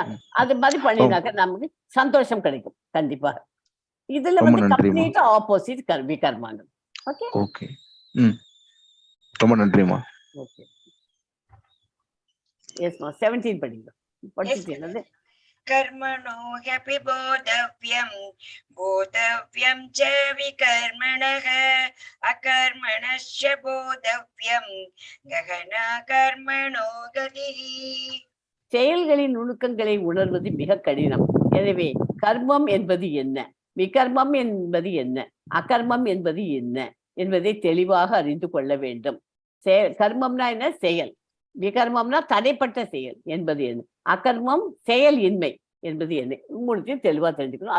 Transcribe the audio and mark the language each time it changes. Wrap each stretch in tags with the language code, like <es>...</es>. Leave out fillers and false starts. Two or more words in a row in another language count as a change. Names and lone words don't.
<ta>அது மாதிரி பண்ணினாக்க நமக்கு சந்தோஷம் கிடைக்கும் கண்டிப்பா. இதுல</ta> <en>completely opposite</en> <ta>விகர்மாங்க. ஓகே ஓகே. ரொம்ப நன்றிமா. ஓகே. எஸ்மா 17 படிங்க. படிச்சிட்டீங்களா?</ta> <sa>कर्मणो ह्यपि बोधव्यं च विकर्मणः अकर्मणश्च बोधव्यं गहना कर्मणो गतिः.</sa> <ta>செயல்களின் நுணுக்கங்களை உணர்வது மிக கடினம். எனவே கர்மம் என்பது என்ன, விகர்மம் என்பது என்ன, அகர்மம் என்பது என்ன என்பதை தெளிவாக அறிந்து கொள்ள வேண்டும். கர்மம்னா என்ன? செயல். விகர்மம்னா தடைப்பட்ட செயல் என்பது என்ன, அகர்மம் செயல் இன்மை என்பது என்ன, மூணுத்தையும் தெளிவா தெரிஞ்சுக்கணும்.</ta>